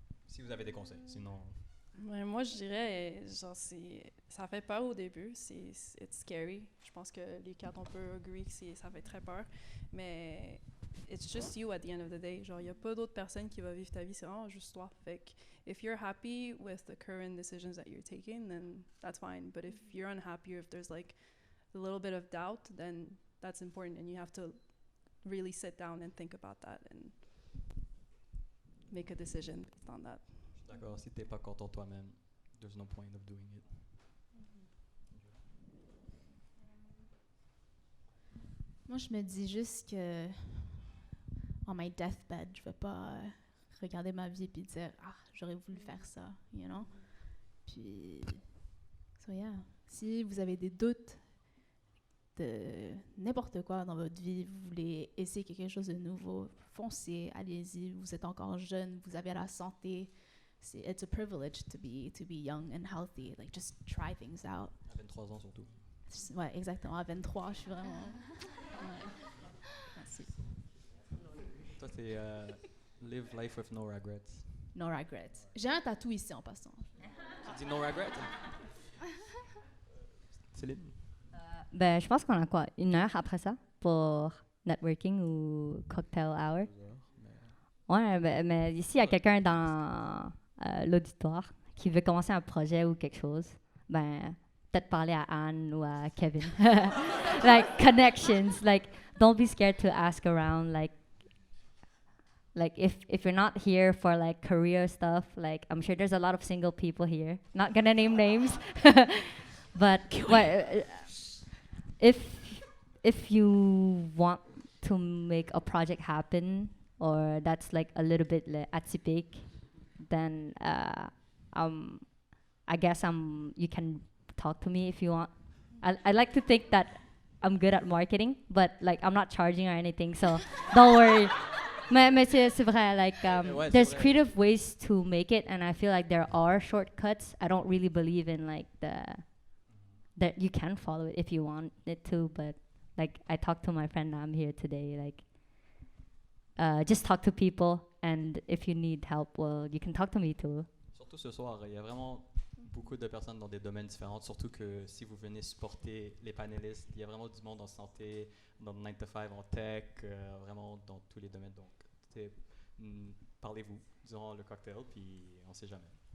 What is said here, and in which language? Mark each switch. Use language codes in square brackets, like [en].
[fr] Si vous avez des conseils, sinon... Ouais, moi, je dirais, genre, ça fait peur au début, [en] it's scary. [fr] Je pense que les quatre, on peut agree que ça fait très peur, mais [en] it's just you at the end of the day. [fr] Genre, il n'y a pas d'autre personne qui va vivre ta vie, c'est vraiment juste toi. Fait que, [en] if you're happy with the current decisions that you're taking, then that's fine. But if you're unhappy, or if there's like a little bit of doubt, then that's important, and you have to really sit down and think about that and make a decision based on that. [fr] D'accord, si t'es pas content toi-même, [en] there's no point of doing it. [fr] Moi, je me dis juste que [en] on my deathbed, [fr] je vais pas regarder ma vie et dire « Ah, j'aurais voulu faire ça », [en] you know? [fr] Puis, [en] so yeah, [fr] si vous avez des doutes de n'importe quoi dans votre vie, vous voulez essayer quelque chose de nouveau, foncez, allez-y, vous êtes encore jeune, vous avez la santé. [en] It's a privilege to be young and healthy. Like, just try things out. [fr] À 23 ans surtout. Ouais, exactement. À 23, je suis vraiment... Ouais. Merci. Toi, c'est [en] live life with no regrets. No regrets. [fr] J'ai un tatou ici en passant. Tu dis [en] no regrets? [fr] Céline? Ben, je pense qu'on a quoi, 1 heure après ça pour networking ou cocktail hour. Ouais, ben, mais ici, il y a quelqu'un dans l'auditoire qui veut commencer un projet ou quelque chose. Ben, peut-être parler à Anne ou à Kevin. [en] Like, connections. Like, don't be scared to ask around. Like if you're not here for like career stuff, like I'm sure there's a lot of single people here. Not gonna name names, but if you want to make a project happen, or that's like a little bit atypique, then I guess you can talk to me if you want. I like to think that I'm good at marketing, but like I'm not charging or anything, so don't worry. [fr] Mais c'est vrai, like Ouais, [en] there's [fr] vrai. [en] creative ways to make it, and I feel like there are shortcuts. I don't really believe in like that you can follow it if you want it to, but like I talked to my friend Nam here today, like just talk to people, and if you need help, well, you can talk to me too. [fr] Surtout ce soir, il y a vraiment beaucoup de personnes dans des domaines différents, surtout que si vous venez supporter les panélistes, il y a vraiment du monde en santé, dans le 9 to 5, en tech, vraiment dans tous les domaines. Donc, parlez-vous durant le cocktail, puis on ne sait jamais.